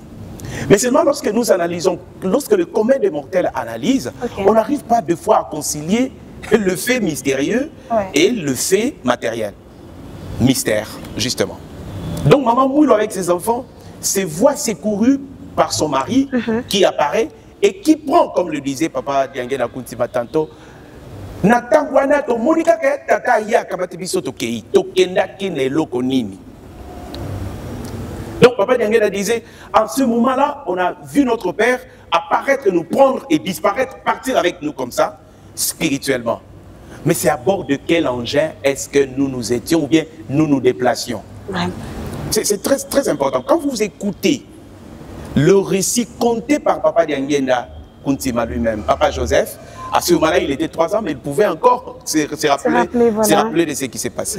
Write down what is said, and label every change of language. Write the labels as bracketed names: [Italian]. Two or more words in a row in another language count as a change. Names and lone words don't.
[French] Mais seulement lorsque nous analysons, lorsque le commun des mortels analyse, on n'arrive pas deux fois à concilier le fait mystérieux et le fait matériel. Mystère, justement. Donc Maman Mouilou avec ses enfants se voit secourue par son mari qui apparaît et qui prend, comme le disait Papa Dianguéda Kountima tantôt, [Kongo] Natangwana to Monica ke tata ya kabatibiso to kei to kenda kine loko nini. [French] Donc Papa Dianguéda disait, en ce moment-là, on a vu notre père apparaître, nous prendre et disparaître, partir avec nous comme ça, spirituellement. Mais c'est à bord de quel engin est-ce que nous nous étions ou bien nous nous déplacions? C'est très, très important. Quand vous écoutez le récit compté par Papa Dianguéda Kountima lui-même, Papa Joseph, à ce moment-là, il était 3 ans, mais il pouvait encore se rappeler de ce qui s'est passé.